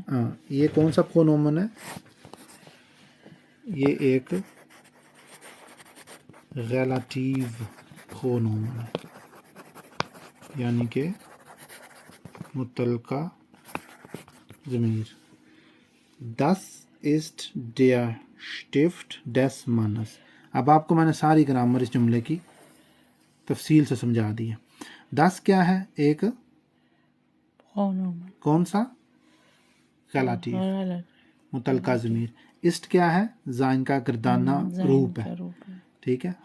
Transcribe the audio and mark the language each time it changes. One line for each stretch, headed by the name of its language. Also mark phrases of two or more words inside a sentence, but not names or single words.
Urdu: ہاں، یہ کون سا پرونومن ہے؟ یہ ایک ریلیٹو پرونومن ہے، یعنی کہ متعلقہ ضمیر.
German: Das ist der Stift des Mannes.
Urdu: اب آپ کو میں نے ساری گرامر اس جملے کی تفصیل سے سمجھا دی ہے. das کیا ہے؟ ایک کون سا? ریلیٹو متعلقہ ضمیر. ist کیا ہے? زائن کا گردانا روپ ہے، ٹھیک ہے.